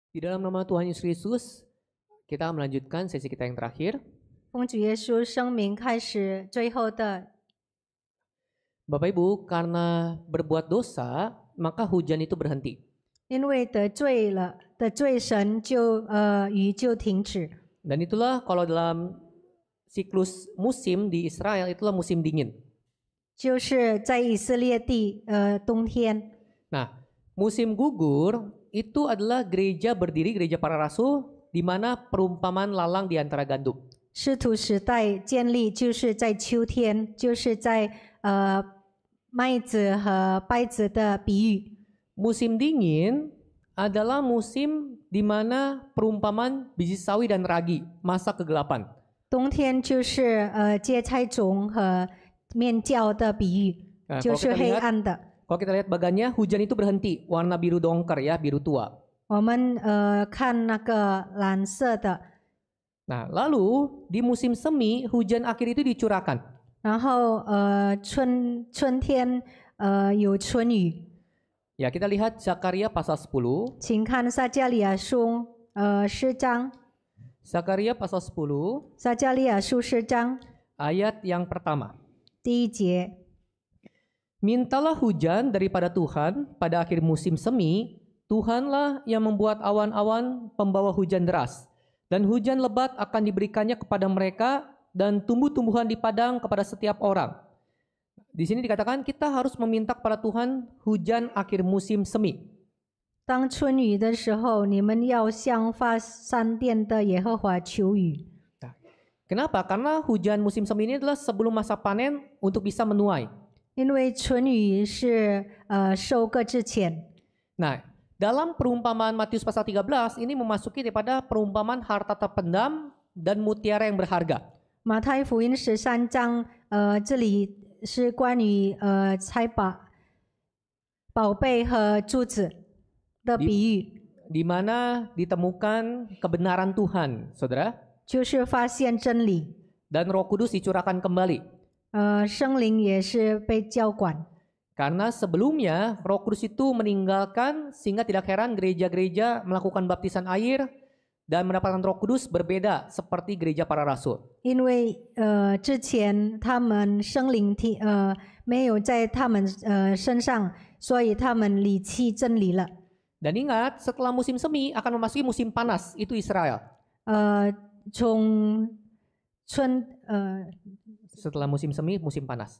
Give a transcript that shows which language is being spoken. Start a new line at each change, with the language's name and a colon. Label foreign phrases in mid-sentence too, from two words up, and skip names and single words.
Indonesian: Di dalam nama Tuhan Yesus Kristus, kita akan melanjutkan sesi kita yang terakhir.
Chinese: 奉主耶稣生命开始最后的
Indonesian: Bapak Ibu, karena berbuat dosa, maka hujan itu berhenti.
Chinese: 因为得罪神雨就停止。
Indonesian: Dan itulah kalau dalam siklus musim di Israel, itulah musim dingin.
Chinese: 就是在以色列地冬天。
Indonesian: Nah, musim gugur itu adalah gereja berdiri, gereja para rasul, di mana perumpamaan lalang di antara gandum.
Chinese: 使徒时代建立就是在秋天，就是在麦子和稗子的比喻。
Indonesian: Musim dingin adalah musim di mana perumpamaan biji sawi dan ragi, masa kegelapan.
Chinese: 冬天就是芥菜种和面酵的比喻，
Indonesian: Nah,
Chinese: 就是黑暗的。
Indonesian: kalau kita lihat bagannya, hujan itu berhenti, warna biru dongker ya, biru tua.
Chinese: 我们看那个蓝色的，
Indonesian: Nah, lalu di musim semi, hujan akhir itu dicurahkan.
Chinese: 然后春天有春雨。
Indonesian: Ya, kita lihat Zakaria pasal 10.
Chinese: 请看撒迦利亚书10章，
Indonesian: Zakaria pasal 10,
Chinese: 撒迦利亚书10章
Indonesian: ayat yang pertama.
Chinese: 第1节。
Indonesian: Mintalah hujan daripada Tuhan pada akhir musim semi, Tuhanlah yang membuat awan-awan pembawa hujan deras. Dan hujan lebat akan diberikannya kepada mereka dan tumbuh-tumbuhan di padang kepada setiap orang. Di sini dikatakan kita harus meminta kepada Tuhan hujan akhir musim semi.
Chinese: 当春雨的时候，你们要向发闪电的耶和华求雨。
Indonesian: Kenapa? Karena hujan musim semi ini adalah sebelum masa panen untuk bisa menuai.
Chinese: 因为春雨是收割之前。
Indonesian: Nah, dalam perumpamaan Matius pasal 13 ini memasuki daripada perumpamaan harta terpendam dan mutiara yang berharga.
Chinese: 马太福音13章，这里是关于财宝贝和珠子的比喻，
Indonesian: Di mana ditemukan kebenaran Tuhan, saudara,
Chinese: 就是发现真理。
Indonesian: dan Roh Kudus dicurahkan kembali.
Chinese: 圣灵也是被浇灌。
Indonesian: Karena sebelumnya Roh Kudus itu meninggalkan, sehingga tidak heran gereja-gereja melakukan baptisan air dan mendapatkan Roh Kudus berbeda seperti gereja para rasul.
Chinese: 因为之前他们圣灵没有在他们身上，所以他们离弃真理了。
Indonesian: Dan ingat, setelah musim semi akan memasuki musim panas, itu Israel.
Chinese: 从
Indonesian: Setelah musim semi, musim panas.